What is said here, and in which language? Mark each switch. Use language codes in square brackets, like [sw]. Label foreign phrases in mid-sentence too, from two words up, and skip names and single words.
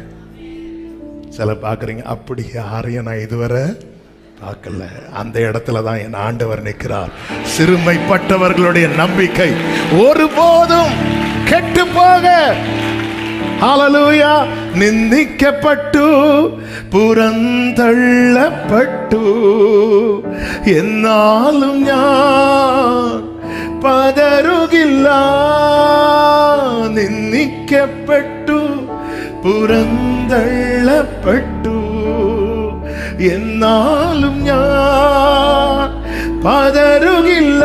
[ta] சில பாக்குறீங்க, அப்படி யாரையும் நான் இதுவரை பார்க்கல. அந்த இடத்துல தான் என் ஆண்டவர் நிற்கிறார். சிறுமைப்பட்டவர்களுடைய நம்பிக்கை ஒருபோதும் கெட்டு போக. ஹல்லேலூயா. நிந்திக்கப்பட்டு புறந்தள்ளப்பட்டு [ml] എന്നാലും ഞാൻ പതറുകില്ല. നിന്ദിക്കപ്പെട്ടു പുറന്തള്ളപ്പെട്ടു എന്നാലും ഞാൻ പതറുകില്ല.